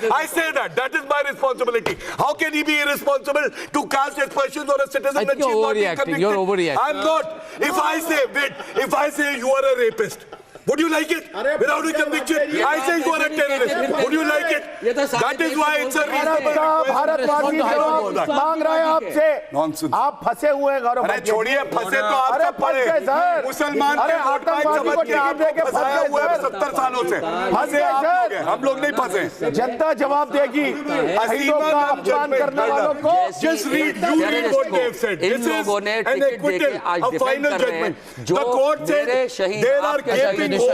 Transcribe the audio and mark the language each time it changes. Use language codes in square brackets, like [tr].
[en] I say that is my responsibility. How can he be irresponsible to cast aspersions on a citizen that she is not being convicted? You're overreacting. I'm not. If I say you are a rapist, would you like it? Without a conviction, I say you are a terrorist. Would you like it? That is why it's a [hi] भारतवासी मांग रहे हैं आपसे [en] Nonsense. [hi] आप फंसे हुए हैं गौरव अरे छोड़िए फंसे तो आप सब पड़े मुसलमान के वोट बैंक समझ के फंसाए हुए 70 सालों से फंसे आप हम लोग नहीं फंसे जनता जवाब देगी शहीदों का अपमान करने वालों को [en] Just read what they have said. This is an acquittal, a final judgment. The court said there are gaping